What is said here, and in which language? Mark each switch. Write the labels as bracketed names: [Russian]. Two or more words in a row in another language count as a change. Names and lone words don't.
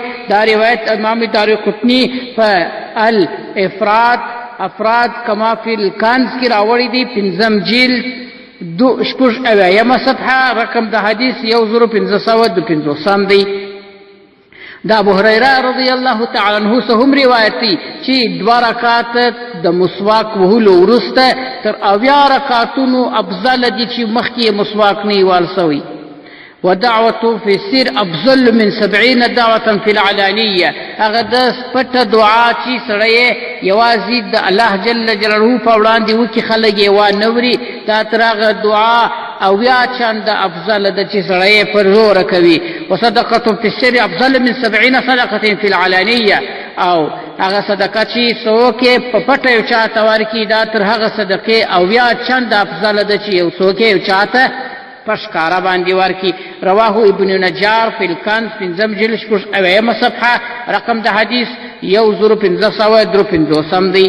[Pashto] دا روایت امام دارقطني په الافراد [Arabic] کما فی الکنز [Pashto] کې راوړي دی، 5 جلد 280 صفحه، رقم د حدیث 1550 دی. دا ابو هريره [Arabic] رضی الله تعالی عنہ [Pashto] څخه هم روایت دی چې 2 رکعات د مسواک وهلو وروسته تر 80 رکعاتونو افضل دي چې مخکې مسواک نه وال سوی. [Arabic] ودعوة في السر افضل من 70 دعوة في العلانية. [Pashto] هغه د پټه دعا چې سړی یوازې د الله [Arabic] جل جلاله [Pashto] په وړاندې وکړي خلک یې وانوري، دا تر هغه دعا اویا چنده افضل ده چې سړی پر زوره کوي. [Arabic] وصدقة في السر افضل من 70 صدقة في العلانية. [Pashto] او هغه صدقه چې څوک په پټه یو چاته ورکړي دا تر هغه صدقې اویا چنده افضل ده چې یو څوک یو چاته پشکارا باندې ورکی. [Arabic] رواه ابن نجار فی الکنز [Pashto] 5 جلد 8 صفحه، رقم د حدیث 1553 دی.